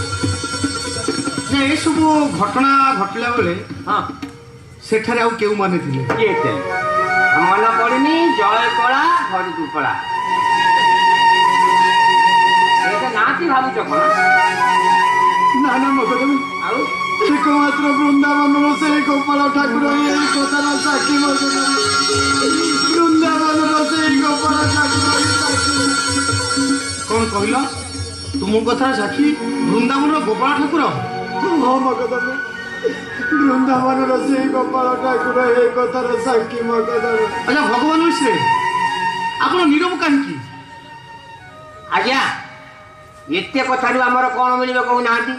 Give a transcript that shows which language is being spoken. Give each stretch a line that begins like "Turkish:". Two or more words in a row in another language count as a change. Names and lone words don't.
Odia: ଏସବୁ ଘଟଣା ଘଟିଲା ବେଳେ ସେଠାରେ ଆଉ କେଉଁମାନେ ଥିଲେ? କିଏ ଥିଲେ ମନେ ପଡୁନି? ଜୟ କଳା ଘରକୁ ପଳା ନାହାନ୍ତି ଭାବୁଛ କଣ? ନା ନା ମକଦମେ, ଆଉ
Bangla: একমাত্র বৃন্দাবনের সেই গোপাল ঠাকুর এই কথার সাক্ষী। মকদমে, বৃন্দাবনের সেই গোপাল ঠাকুর সাক্ষী।
Odia: କଣ କହିଲ? ତୁମ କଥା ସାକ୍ଷୀ ବୃନ୍ଦାବନର ଗୋପାଳ ଠାକୁର? ହଁ ମକଦମେ, ବୃନ୍ଦାବନର ସେଇ ଗୋପାଳ ଠାକୁର ଏ କଥାର ସାକ୍ଷୀ। ମକଦମେ, ଆଚ୍ଛା ଭଗବାନ ମିଶ୍ରେ, ଆପଣ ନୀରବ କାହିଁକି? ଆଜ୍ଞା, ଏତେ କଥାରୁ ଆମର କଣ ମିଳିବ କହୁନାହାନ୍ତି?